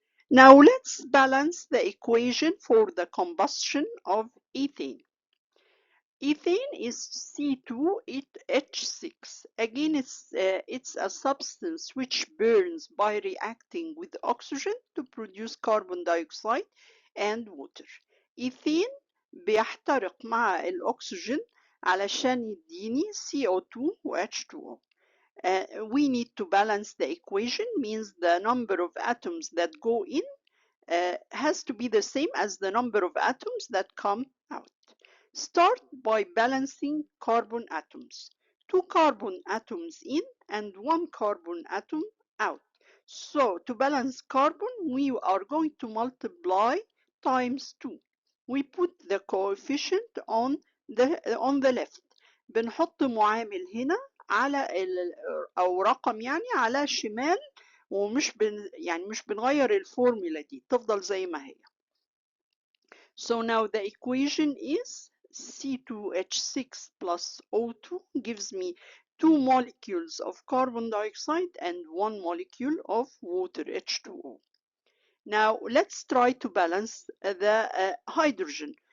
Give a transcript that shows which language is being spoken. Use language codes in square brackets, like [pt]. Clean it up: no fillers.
[en] Now let's balance the equation for the combustion of ethane. Ethane is C2H6. Again, it's a substance which burns by reacting with oxygen to produce carbon dioxide and water. [ar] Ethane بيحترق مع الأكسجين علشان يديني CO2 و H2O. [en] We need to balance the equation, means the number of atoms that go in has to be the same as the number of atoms that come out. Start by balancing carbon atoms. 2 carbon atoms in and 1 carbon atom out. So to balance carbon, we are going to multiply times 2. We put the coefficient on the left. [ar] بنحط معامل هنا على أو رقم يعني على الشمال، ومش مش بنغير الفورمولا دي، تفضل زي ما هي. [en] So now the equation is C2H6 plus O2 gives me 2 molecules of carbon dioxide and 1 molecule of water, H2O. Now let's try to balance the hydrogen.